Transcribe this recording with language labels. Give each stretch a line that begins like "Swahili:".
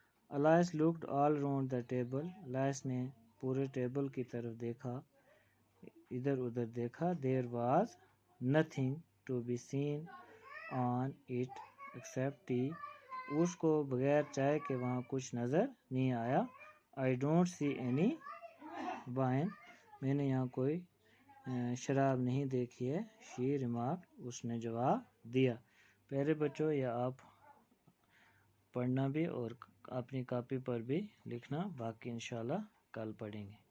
English: Alice looked all round the table.
Urdu: Alice نے پورے table کی طرف دیکھا, ادھر ادھر دیکھا.
English: There was nothing to be seen on it except tea.
Urdu: اس کو بغیر چائے کے وہاں کچھ نظر نہیں آیا.
English: I don't see any wine.
Urdu: میں نے یہاں کوئی شراب نہیں دیکھی ہے.
English: She remarked.
Urdu: اس نے جواب دیا. پیارے بچوں, یا آپ پڑھنا بھی اور اپنی کاپی پر بھی لکھنا, باقی انشاءاللہ کل پڑھیں گے.